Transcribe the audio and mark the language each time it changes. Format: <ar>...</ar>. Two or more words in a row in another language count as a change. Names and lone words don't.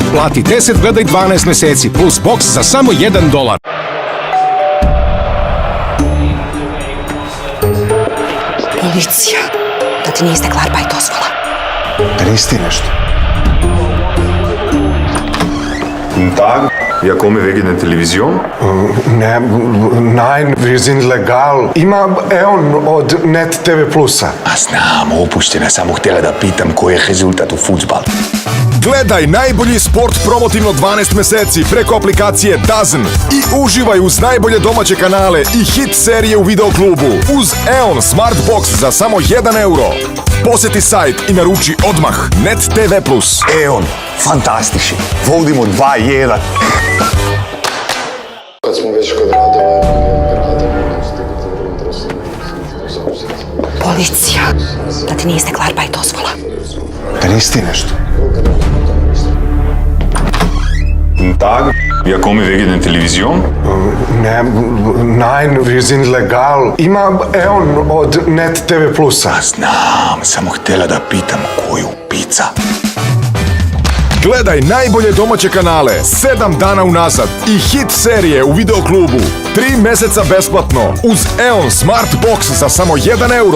<sr>Plati 10, gledaj 12 meseci. Plus boks za samo $1. Policija. Da ti nije istekla arbaj dozvola. Da nisi ti nešto? Tak.</sr> <de>Ja komme wegen der Television? Nein, wir sind legal.</de> <sr>Ima EON od Net TV Plusa. A znam, opuštena, samo htjela da pitam koji je rezultat u fudbalu. Gledaj najbolji sport promotivno 12 meseci preko aplikacije DAZN i uživaj uz najbolje domaće kanale i hit serije u videoklubu uz EON Smart Box za samo 1 euro. Poseti sajt i naruči odmah. Net TV Plus. EON, fantastični. Vodimo 2-1. Kad smo već kod radova, Policija. Da ti nije istekla arbajt dozvola. Da nisi ti nešto?</sr> <de>Tag, ja komme wegen der Television? Nein, wir sind legal.</de> <sr>Ima EON od Net TV Plusa. Znam, samo htjela da pitam koju pizza. Gledaj najbolje domaće kanale 7 dana unazad i hit serije u videoklubu 3 meseca besplatno uz EON Smart Box za samo 1 euro.</sr>